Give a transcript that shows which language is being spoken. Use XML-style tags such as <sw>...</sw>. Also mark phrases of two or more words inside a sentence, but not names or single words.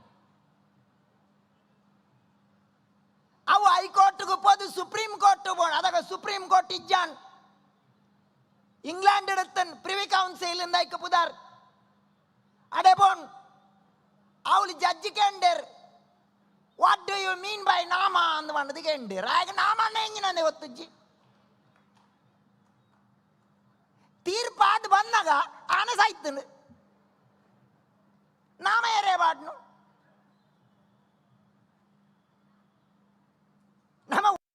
<tcy>ಅವು ಹೈಕೋರ್ಟ್ಗೂ ಹೋದು ಸುಪ್ರೀಂ ಕೋರ್ಟ್ ಬೋಣ ಅದಾಗ ಸುಪ್ರೀಂ ಕೋರ್ಟ್ ಇಜ್ಜಾನ್ ಇಂಗ್ಲೆಂಡ್ ಇಡುತ್ತನ್ ಪ್ರಿವಿ ಕೌನ್ಸಿಲ್ ಇಂದ ಪುದಾರ್ ಅಡೆ ಬೋನ್ ಅವಳು ಜಡ್ಜಿ ಕೆಂಡರ್</tcy> <en>what do you mean by</en> <tcy>ನಾಮ ಅಂದ್ ಬಂಡದು ಕೆಂಡರ್ ಆಗ ನಾಮಣ್ಣ ಹೆಂಗಿನೇ ಒತ್ತುಜ್ಜಿ ತೀರ್ಪಾದ್ ಬಂದಾಗ ಆನ ಸಾಯ್ತನು ನಾಮ ಏರೇ ಬಾಡ್ನು ನಮ್ಮ</tcy>